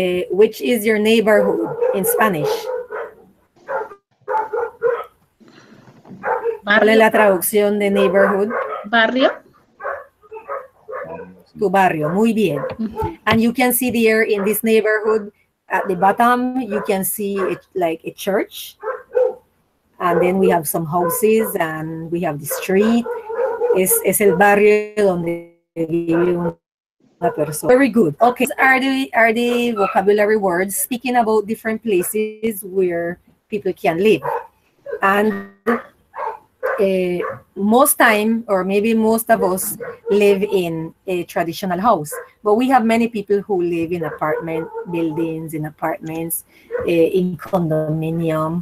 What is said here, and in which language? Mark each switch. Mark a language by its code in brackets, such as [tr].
[en] Which is your neighborhood in Spanish? [es] ¿Cuál es la traducción de neighborhood? Barrio. Tu barrio. Muy bien. [en] And you can see there in this neighborhood, at the bottom, you can see it like a church. And then we have some houses and we have the street. [es] Es el barrio donde vive una persona. [en] Very good. Okay, are the vocabulary words speaking about different places where people can live. And most time, or maybe most of us, live in a traditional house, but we have many people who live in apartment buildings, in apartments, in condominium.